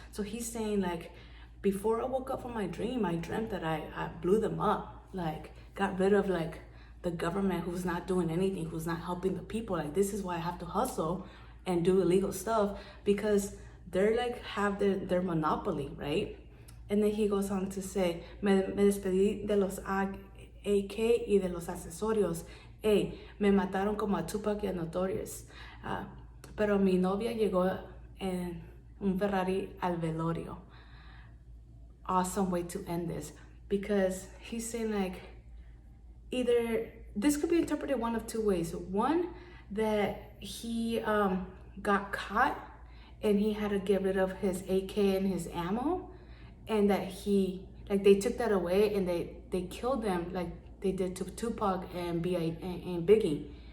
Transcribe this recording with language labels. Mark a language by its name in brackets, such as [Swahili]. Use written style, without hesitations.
[English] So he's saying, like, before I woke up from my dream, I dreamt that I blew them up, like got rid of like the government who's not doing anything, who's not helping the people. Like, this is why I have to hustle and do illegal stuff, because they're like have their monopoly, right? And then he goes on to say, [Spanish] me despedí de los AK y de los accesorios. Me mataron como a Tupac y a Notorious. Pero mi novia llegó en un Ferrari al velorio. [English] Awesome way to end this, because he's saying, like, either this could be interpreted one of two ways. One, that he got caught and he had to get rid of his AK and his ammo, and that they took that away and they killed them like they did to Tupac and Biggie.